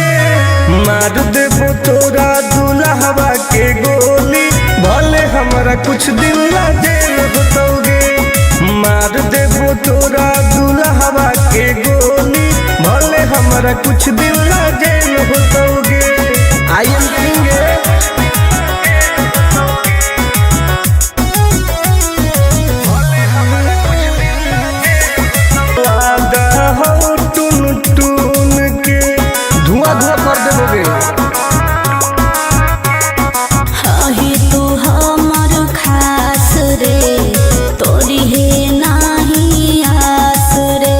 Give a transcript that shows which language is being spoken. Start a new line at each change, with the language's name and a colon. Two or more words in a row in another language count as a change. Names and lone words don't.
Magahi: मार देबो तोरा दुल्हवा के गोली भले हमारा कुछ दिन ला जेल होतोगे। मार देबो तोरा दुल्हवा के गोली भले हमारा कुछ दिन ला जेल होतोगे।
English: I am king
Magahi: हो टुन टुन के धुआं धुआं कर देबोगे। ही तू हमर खास रे तोरी है नाही आस रे।